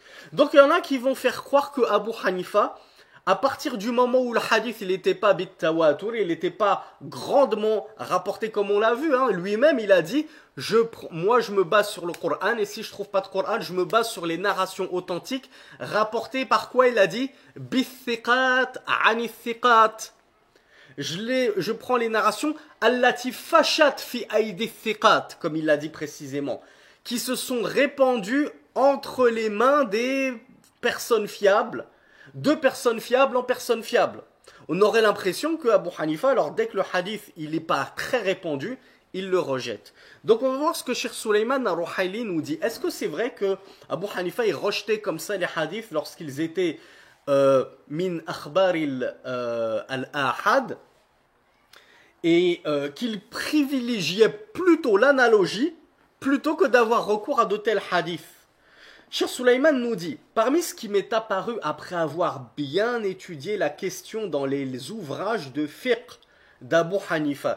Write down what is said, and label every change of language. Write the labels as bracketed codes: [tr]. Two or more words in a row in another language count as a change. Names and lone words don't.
[fr] Donc il y en a qui vont faire croire que Abu Hanifa, à partir du moment où le hadith il n'était pas [ar] بالتواتر, [fr] il n'était pas grandement rapporté comme on l'a vu, hein, lui-même il a dit moi je me base sur le Coran et si je trouve pas de Coran, je me base sur les narrations authentiques rapportées par quoi il a dit [ar] بثقات عن ثقات. [fr] Je prends les narrations [ar] التي فشت في أيدي ثقات, [fr] comme il l'a dit précisément, qui se sont répandues entre les mains des personnes fiables, de personnes fiables en personnes fiables. On aurait l'impression que Abu Hanifa, alors dès que le hadith il n'est pas très répandu, il le rejette. Donc on va voir ce que Cheikh Sulayman al-Ruhaili nous dit. Est-ce que c'est vrai que Abu Hanifa il rejetait comme ça les hadiths lorsqu'ils étaient [ar] من أخبار الآحاد [fr] et qu'il privilégiait plutôt l'analogie plutôt que d'avoir recours à de tels hadiths? Cheikh Sulayman nous dit, parmi ce qui m'est apparu après avoir bien étudié la question dans les ouvrages de fiqh d'Abu Hanifa.